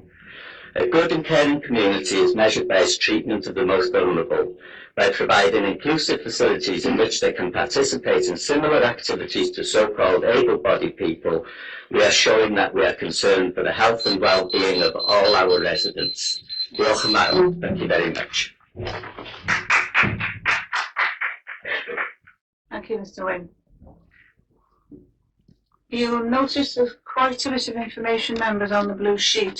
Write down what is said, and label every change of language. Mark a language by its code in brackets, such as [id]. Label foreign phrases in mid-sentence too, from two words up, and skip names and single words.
[en] A good and caring community is measured by its treatment of the most vulnerable, by providing inclusive facilities in which they can participate in similar activities to so-called able-bodied people. We are showing that we are concerned for the health and well-being of all our residents. [cy] Diolch yn fawr. [en] Thank you very much. Thank you, Mr. Wynne. You'll notice there's quite a bit of information, members, on the blue sheet.